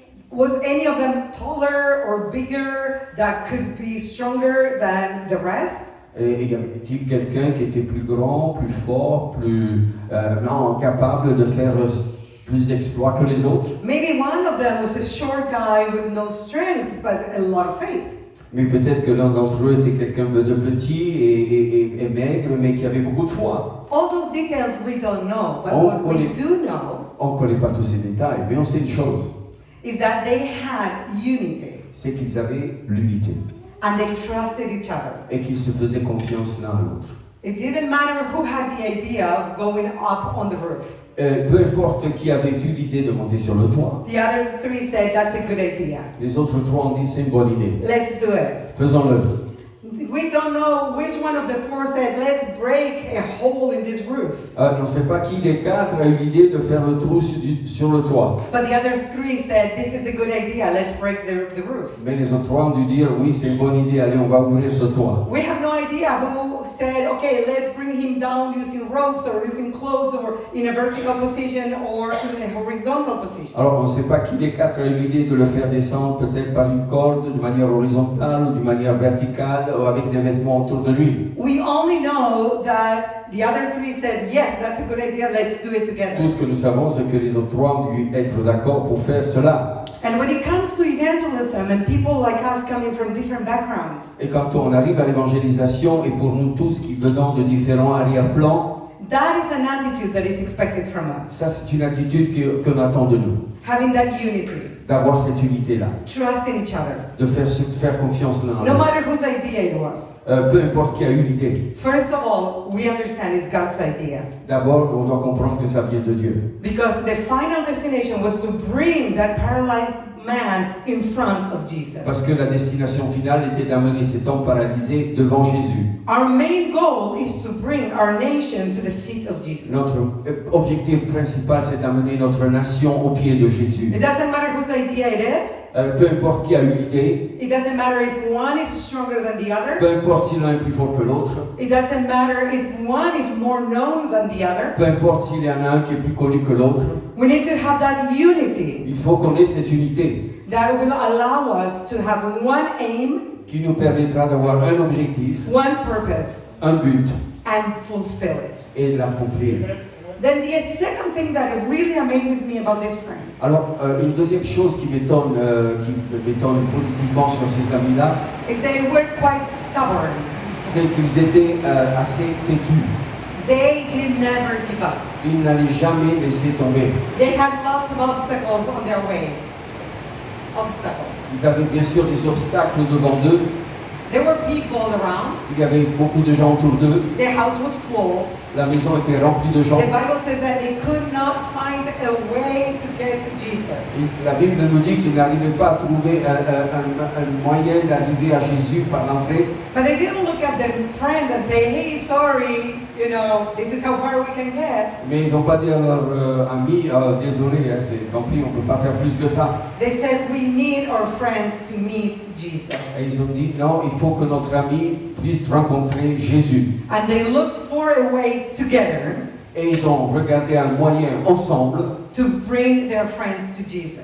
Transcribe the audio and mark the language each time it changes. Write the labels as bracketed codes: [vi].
[en] Was any of them taller or bigger that could be stronger than the rest? [fr] Et y avait-il quelqu'un qui était plus grand, plus fort, plus capable de faire plus d'exploits que les autres? [en] Maybe one of them was a short guy with no strength but a lot of faith. [fr] Mais peut-être que l'un d'entre eux était quelqu'un de petit et maigre, mais qui avait beaucoup de foi. [en] All those details we don't know, but what we do know, [fr] on ne connaît pas tous ces détails, mais on sait une chose. [en] Is that they had unity. [fr] C'est qu'ils avaient l'unité. [en] And they trusted each other. [fr] Et qu'ils se faisaient confiance l'un à l'autre. [en] It didn't matter who had the idea of going up on the roof. [fr] Peu importe qui avait eu l'idée de monter sur le toit. [en] The other three said, that's a good idea. [fr] Les autres trois ont dit c'est une bonne idée. [en] Let's do it. [fr] Faisons-le. [en] We don't know which one of the four said, let's break a hole in this roof. [fr] On ne sait pas qui des quatre a eu l'idée de faire le trou sur le toit. [en] But the other three said, this is a good idea, let's break the roof. [fr] Mais les autres trois ont dû dire oui, c'est une bonne idée, allez, on va ouvrir ce toit. [en] We have no idea who said, okay, let's bring him down using ropes or using clothes or in a vertical position or in a horizontal position. [fr] Alors, on ne sait pas qui des quatre a eu l'idée de le faire descendre peut-être par une corde, de manière horizontale ou de manière verticale, ou avec des vêtements autour de lui. [en] We only know that the other three said, yes, that's a good idea, let's do it together. [fr] Tout ce que nous savons, c'est que les autres trois ont dû être d'accord pour faire cela. [en] And when it comes to evangelism and people like us coming from different backgrounds, [fr] Et quand on arrive à l'évangélisation, et pour nous tous qui venons de différents arrière-plans, [en] that is an attitude that is expected from us. [fr] ça c'est une attitude qu'on attend de nous, [en] Having that unity, [fr] d'avoir cette unité-là, [en] trust in each other, [fr] de faire confiance l'un en [en] no [fr] l'autre. [en] matter whose idea it was. [fr] Peu importe qui a eu l'idée. [en] First of all, we understand it's God's idea. [fr] D'abord, on doit comprendre que ça vient de Dieu. [en] Because the final destination was to bring that paralyzed man in front of Jesus. [fr] Parce que la destination finale était d'amener cet homme paralysé devant Jésus. [en] Our main goal is to bring our nation to the feet of Jesus. [fr] Notre objectif principal, c'est d'amener notre nation aux pieds de Jésus. [en] It doesn't matter whose idea it is. [fr] Peu importe qui a eu l'idée, [en] It doesn't matter if one is stronger than the other. [fr] peu importe si l'un est plus fort que l'autre, [en] It doesn't matter if one is more known than the other. [fr] peu importe s'il y en a un qui est plus connu que l'autre, [en] We need to have that unity [fr] il faut qu'on ait cette unité [en] that will allow us to have one aim, [fr] qui nous permettra d'avoir un objectif, [en] one purpose, [fr] un but [en] and fulfill it. [fr] et l'accomplir. [en] Then the second thing that really amazes me about these friends [fr] Alors, une deuxième chose qui m'étonne positivement sur ces amis-là, [en] is they were quite stubborn. [fr] c'est qu'ils étaient assez têtus. [en] They did never give up. [fr] Ils n'allaient jamais laisser tomber. [en] They had lots of obstacles on their way. [fr] Obstacles. Ils avaient bien sûr des obstacles devant eux. [en] There were people around. [fr] Il y avait beaucoup de gens autour d'eux. [en] Their house was full. [fr] La maison était remplie de gens. [en] The Bible says that they could not find a way to get to Jesus. [fr] Et la Bible nous dit qu'ils n'arrivaient pas à trouver un moyen d'arriver à Jésus par l'entrée. [en] But they didn't look at their friend and say, hey, sorry, you know, this is how far we can get. [fr] Mais ils n'ont pas dit à leur ami, désolé, hein, c'est tant pis, on ne peut pas faire plus que ça. [en] They said, we need our friends to meet Jesus. [fr] Et ils ont dit, non, il faut que notre ami puisse rencontrer Jésus. [en] And they looked for a way together [fr] Et ils ont regardé un moyen ensemble [en] to bring their friends to Jesus.